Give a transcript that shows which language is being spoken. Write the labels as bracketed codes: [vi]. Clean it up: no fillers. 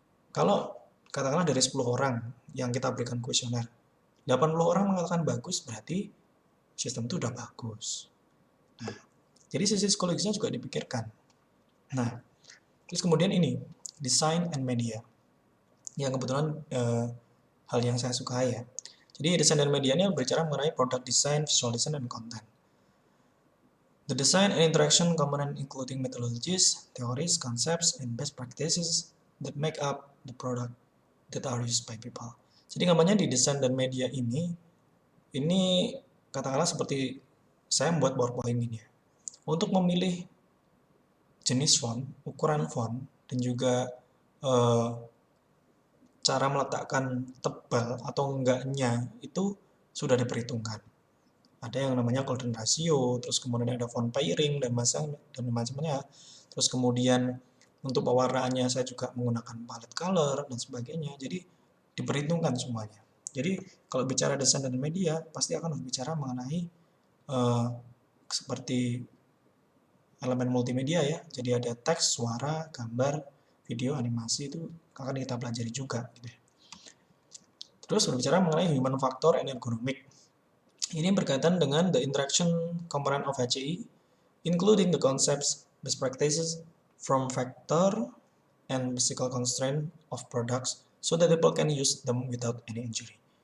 [id] Kalau katakanlah dari 10 orang yang kita berikan kuesioner, 80 orang mengatakan bagus, berarti sistem itu udah bagus. Nah, jadi sisi psikologisnya juga dipikirkan. Nah, terus kemudian ini, design and media. Yang kebetulan hal yang saya sukai ya. Jadi desain dan media ini berbicara mengenai product design, visual design, dan content. [en] The design and interaction component including methodologies, theories, concepts, and best practices that make up the product that are used by people. [id] Jadi namanya di desain dan media ini katakanlah seperti saya membuat PowerPoint ini ya. Untuk memilih jenis font, ukuran font, dan juga cara meletakkan tebal atau enggaknya itu sudah diperhitungkan. Ada yang namanya golden ratio, terus kemudian ada font pairing dan macamnya. Terus kemudian untuk pewarnaannya saya juga menggunakan palette color dan sebagainya. Jadi diperhitungkan semuanya. Jadi kalau bicara desain dan media pasti akan berbicara mengenai seperti elemen multimedia ya. Jadi ada teks, suara, gambar, video, animasi itu akan kita pelajari juga gitu ya. Terus berbicara mengenai [en] human factor and ergonomic. [id] Ini berkaitan dengan [en] the interaction component of HCI, including the concepts, best practices from factor and physical constraint of products so that people can use them without any injury.